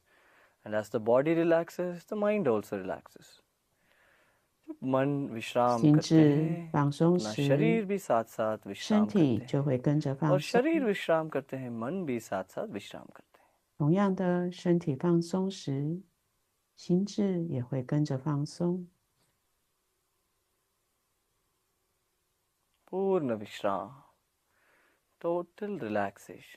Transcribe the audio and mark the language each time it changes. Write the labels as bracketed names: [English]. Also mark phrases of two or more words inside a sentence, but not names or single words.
[English] And as the body relaxes, the mind also relaxes. [Hindi] जब मन विश्राम [Chinese] 心 [Hindi] करते [Chinese] 智 [Hindi] हैं, [Chinese] 放松 [Hindi] अपना [Chinese] 时， [Hindi] शरीर भी साथ साथ [Chinese] 身 [Hindi] विश्राम [Chinese] 体 [Hindi] करते [Chinese] 就 [Hindi] हैं. [Chinese] 会跟着 [Hindi] और [Chinese] 放松。 [Hindi] शरीर विश्राम करते हैं, मन भी साथ साथ विश्राम करते हैं. [Chinese] 同样的，身体放松时，心智也会跟着放松。 [Hindi] पूर्ण विश्राम, [English] total relaxation.